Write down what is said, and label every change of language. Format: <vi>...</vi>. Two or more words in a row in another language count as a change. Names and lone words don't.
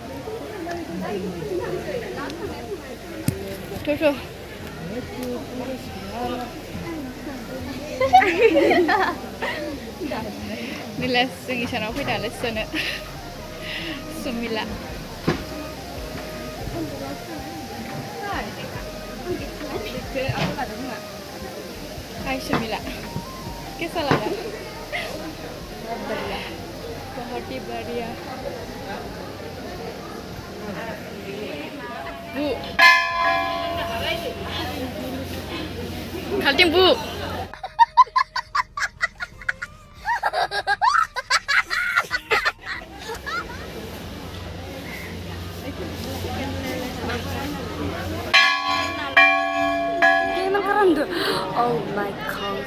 <brx>थ' निलेस जों इसानाव फैदा लेसनो सुमिला</brx> <hi>हाय सुमिला कैसा लगा बहुत ही बढ़िया Bu Kaltim Bu</hi> <en>Oh my god</en>